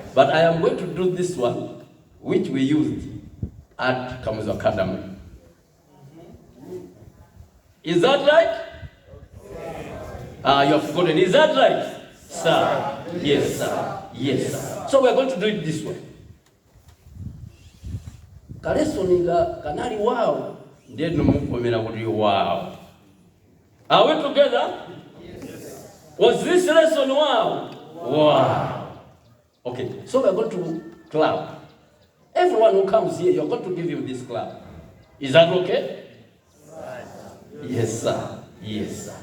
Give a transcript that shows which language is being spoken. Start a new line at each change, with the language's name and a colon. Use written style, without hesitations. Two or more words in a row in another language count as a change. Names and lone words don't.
English: But I am going to do this one, which we used at Kanjedza Academy. Is that right? You have forgotten. Is that right, sir? Yes, sir. Yes, sir. So we are going to do it this way.
Nyanja: Kalesoniga kanali wow. Ndiye numukomera kuti wow.
English: Are we together? Yes. Was this lesson wow? Wow. Okay, so we are going to clap. Everyone who comes here, you are going to give him this clap. Is that okay? Right. Yes, sir. Yes, sir.